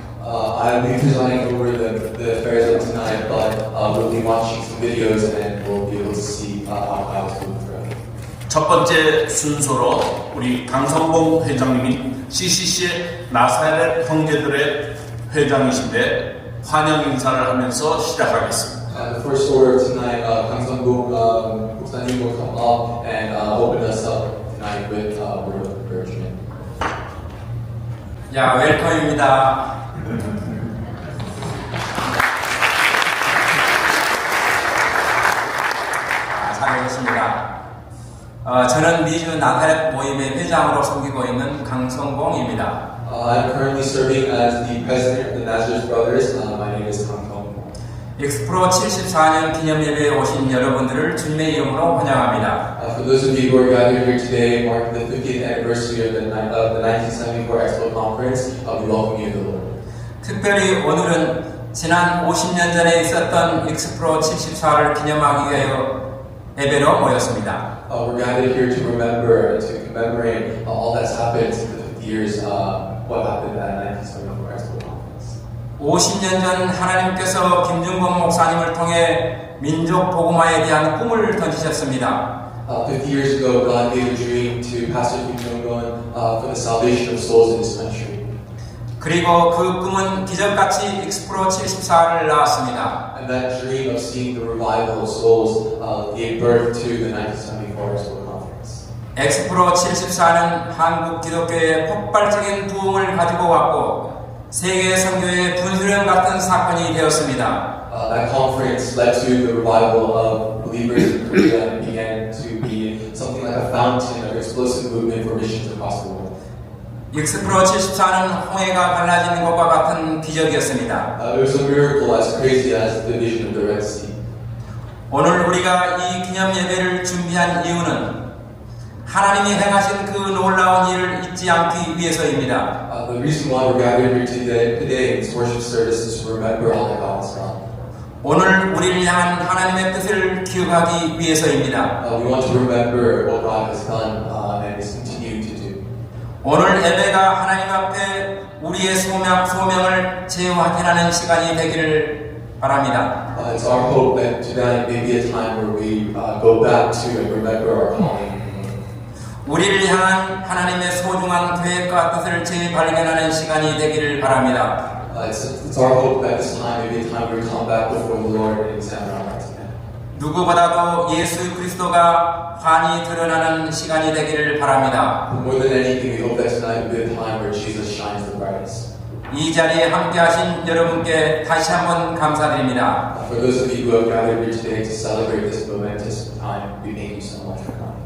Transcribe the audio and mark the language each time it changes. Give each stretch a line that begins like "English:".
English: I'll be presiding over the affairs of tonight, but we'll be watching some videos and we'll be able to see how God's moving through.
Korean: 첫 번째 순서로 우리 강성봉 회장님이 CCC의 나사렛 형제들의 회장이신데 환영 인사를 하면서 시작하겠습니다.
English: The first order tonight, Kang Sung-bok 목사님 will come up and open us up tonight with a word of encouragement.
Korean: 야, 웰컴입니다. 잘 오셨습니다. 저는 미주 나사렛 모임의 회장으로 섬기고 있는 강성봉입니다.
English: I'm currently serving as the president of the Nazareth Brothers. My name is Kang Sung-bok.
Korean: 엑스프로 74년 기념예배에 오신 여러분들을 주님의 이름으로 환영합니다.
English: For those of you who are gathered here today, marking the 50th anniversary of the 1974 Expo Conference, we welcome you in the Lord.
Korean: 특별히 오늘은 지난 50년 전에 있었던 엑스프로 74를 기념하기 위하여 예배로 모였습니다.
English: We're gathered here to remember, to commemorate all that's happened in the 50 years, what happened at 1974 Expo Conference.
Korean: 50년 전 하나님께서 김중건 목사님을 통해 민족 복음화에 대한 꿈을 던지셨습니다.
English: 50 years ago, God gave a dream to Pastor Kim Jong-un for the salvation of souls in this country.
Korean: 그리고 그 꿈은 기적같이 엑스프로 74를 낳았습니다.
English: And that dream of seeing the revival of souls gave birth to the 1974 Expo Conference.
Korean: 엑스프로 74는 한국 기독교의 폭발적인 부흥을 가지고 왔고 세계 선교의 분수령 같은 사건이 되었습니다.
English: That conference led to the revival of believers in Korea and began to be something like a fountain of explosive movement for missions across the world.
Korean: 엑스프로 74는 홍해가 갈라지는 것과 같은 기적이었습니다.
English: It was a miracle as crazy as the division of the Red Sea.
Korean: 오늘 우리가 이 기념 예배를 준비한 이유는 하나님이 행하신 그 놀라운 일을 잊지 않기 위해서입니다.
English: The reason why we're gathered here today in this worship service is to remember all that God has done.
Korean: 오늘 우리를 향한 하나님의 뜻을 기억하기 위해서입니다.
English: We want to remember what God has done and is continuing to do.
Korean: 오늘 예배가 하나님 앞에 우리의 소명을 재확인하는 시간이 되기를 바랍니다.
English: It's our hope that tonight may be a time where we go back to and remember our calling.
Korean: 우리를 향한 하나님의 소중한 계획과 뜻을 재발견하는 시간이 되기를 바랍니다.
English: It's our hope that this time may be a time where we come back before the Lord and examine our hearts again.
Korean: 누구보다도 예수 그리스도가 환히 드러나는 시간이 되기를 바랍니다.
English: More than anything, we hope that tonight will be a time where Jesus shines the brightest.
Korean: 이 자리에 함께하신 여러분께 다시 한번 감사드립니다.
English: For those of you who have gathered here today to celebrate this momentous time, we thank you so much for coming.